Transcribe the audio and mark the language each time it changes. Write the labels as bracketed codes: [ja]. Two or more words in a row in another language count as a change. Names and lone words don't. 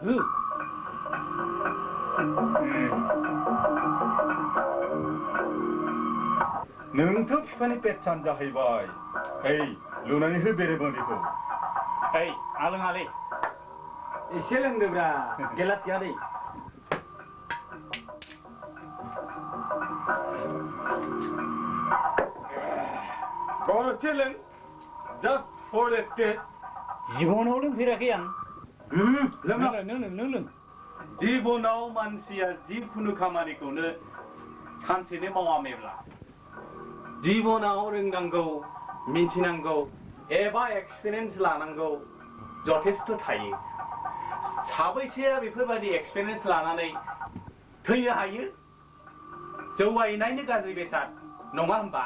[brx] नोंथ' बिफानि पेटसान जाहैबाय ओइ लुनानै हो बेरेबोंदिखौ ओइ आलोङालै एसे लोंदोब्रा गेलास गैया दै गरदसे लों [en] just for the taste [brx] जिबनाव लोंफेराखै आं लों जिबनाव मानसिया जिखुनु खामानिखौनो सानसेनो मावा मेब्ला जिबनाव रोंनांगौ मिथिनांगौ एबा एक्सपिरियेन्स लानांगौ जथेस्थ' थायो साबैसेया बेफोरबायदि एक्सपिरियेन्स लानानै थैनो हायो जौगायनायनि गाज्रि बेसाद नङा होमबा